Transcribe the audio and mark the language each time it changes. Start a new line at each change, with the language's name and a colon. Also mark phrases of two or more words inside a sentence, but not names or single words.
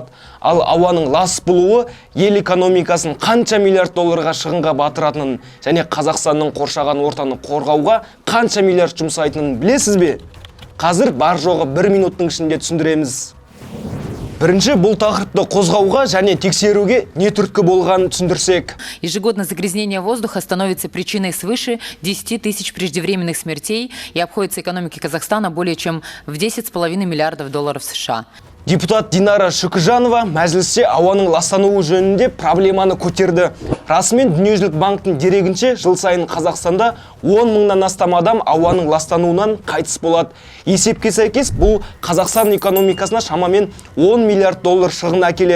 Kazakh: Ал ауаның лас болуы ел экономикасын қанша миллиард долларға шығынға батыратынын және Қазақстанның қоршаған ортаны қорғауға қанша миллиард жұмсайтынын білесіз бе? Қазір бар жоғы 1 минуттың ішінде түсіндіреміз. Бірінші бұл тақырыпты қозғауға және тексеруге не түрткі болғанын түсіндірсек.
Russian: Ежегодно загрязнение воздуха становится причиной свыше 10 тысяч преждевременных смертей и обходится экономике Казахстана более чем в 10,5 миллиардов долларов США.
Kazakh: Депутат Динара Шүкіжанова мәжілісте ауаның ластануы жөнінде проблеманы көтерді. Расымен Дүниежүзілік банктың дерегінше жыл сайын Қазақстанда 10 мыңнан астам адам ауаның ластануынан қайтыс болады. Есепке сәйкес бұл Қазақстан экономикасына шамамен 10 миллиард доллар шығын әкеледі.